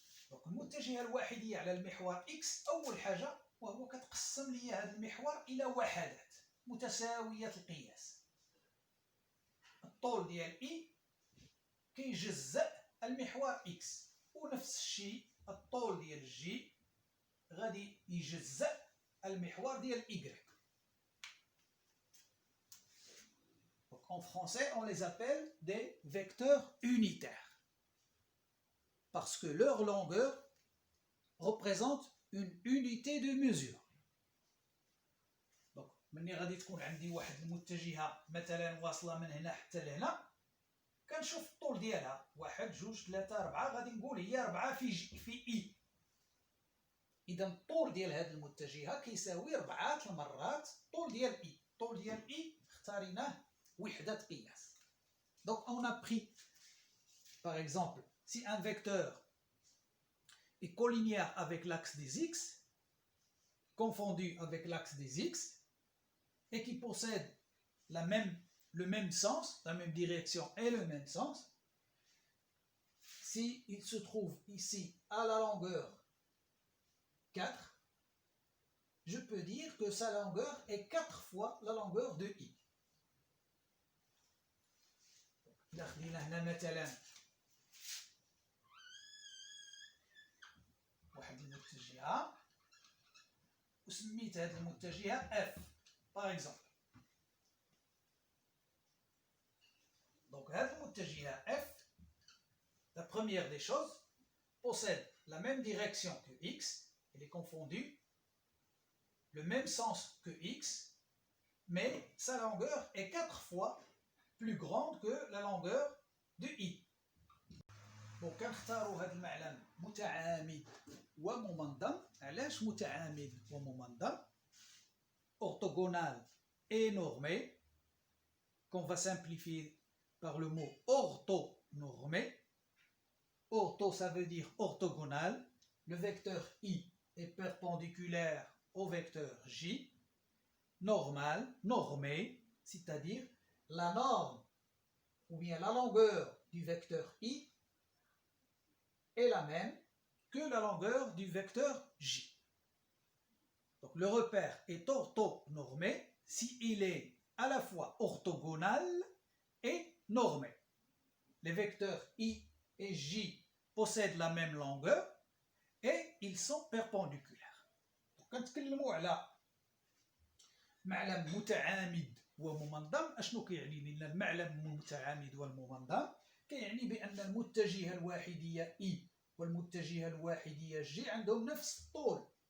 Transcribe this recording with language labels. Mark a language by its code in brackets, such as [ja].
[ar] دونك المتجهة الواحدية على المحور إكس أول حاجة وهو كتقسم لي هذا المحور إلى وحدات متساوية القياس. الطول ديال إي كيجزأ المحور إكس، ونفس الشيء الطول ديال جي غادي يجزأ المحور ديال إيكغيك. [fr] En français, on les appelle des vecteurs unitaires parce que leur longueur représente une unité de mesure. [ar] Donc, مني غادي تكون عندي واحد المتجهة مثلا واصلة من هنا حتى لهنا، كنشوف الطول ديالها 1 2 3 4 غادي نقول هي 4 في إي. إذا الطول ديال هذه المتجهة كيساوي 4 المرات الطول ديال إي. الطول ديال إي اختاريناه وحدة قياس. [fr] Donc on a pris, par exemple, si un vecteur est collinéaire avec l'axe des x, confondu avec l'axe des x, et qui possède le même sens, la même direction et le même sens, si il se trouve ici à la longueur 4, je peux dire que sa longueur est 4 fois la longueur de i. [ar] إذا خدينا هنا مثلا واحد المتجهة وسميت هذه المتجهة F [fr] par exemple. Donc [ar] هذه المتجهة [fr] F, la première des choses, possède la même direction que X, elle est confondue, le même sens que X, mais sa longueur est 4 fois plus grande que la longueur de I. [ar] Bon, كنختاروا هذا المعلم متعامد وممنظم. علاش متعامد وممنظم؟ [fr] orthogonal et normé, qu'on va simplifier par le mot orthonormé. Ortho, ça veut dire orthogonal. Le vecteur I est perpendiculaire au vecteur J. Normal, normé, c'est-à-dire la norme ou bien la longueur du vecteur I est la même que la longueur du vecteur J. Donc le repère est orthonormé s'il est à la fois orthogonal et normé. Les vecteurs I et J possèdent la même longueur et ils sont perpendiculaires. [ar] Donc كنتكلموا على معلم متعامد وممنظم، اشنو كيعني لنا المعلم المتعامد والممنظم؟ كيعني بان المتجهه الواحديه اي والمتجهه الواحديه جي عندهم نفس الطول.